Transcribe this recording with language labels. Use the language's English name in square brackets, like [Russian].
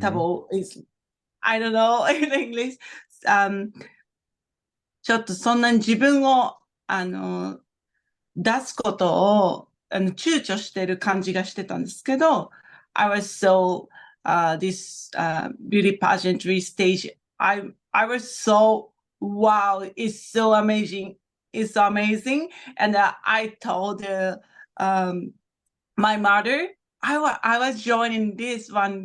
[English] Tabo is, I don't know in English. [Japanese] ちょっとそんなに自分を出すことを躊躇してる感じがしてたんですけど、 [English] I was so this beauty pageantry stage. I was so wow, it's so amazing. It's so amazing. And I told my mother, I was joining this one.